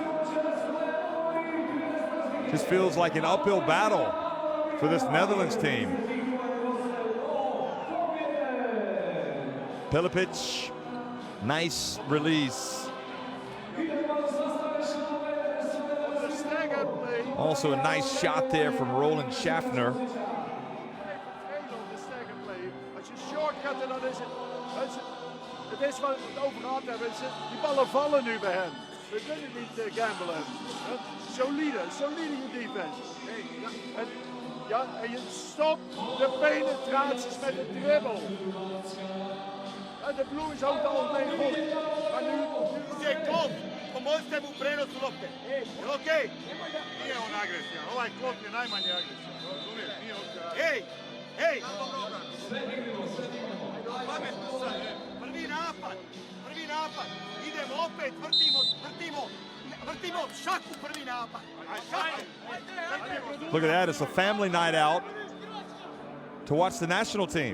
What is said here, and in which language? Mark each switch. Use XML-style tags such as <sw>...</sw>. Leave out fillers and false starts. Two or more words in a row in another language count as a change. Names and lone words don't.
<en>Just feels like an uphill battle for this Netherlands team. Pilipic, nice release. Also a nice shot there from Roland Schaffner.</en> <nl>Als je short gaat, dan is het is wat we het over gehad hebben. Die ballen vallen nu bij hen. We kunnen niet gamblen. Solide defense. En je stopt de penetraties met de dribbel. En de Blues houdt het algemeen goed. Maar nu...</nl> <sr>Klop, pomozite mu u prenosu lopte. Jel okej? Nije on agresivan. Ovaj Klop je najmanje agresivan. Razumiješ? Nije on... Hej! Pametno sad. Prvi napad. Idemo opet, vrtimo šaku prvi napad.</sr> <en>Look at that, it's a family night out to watch the national team.</en>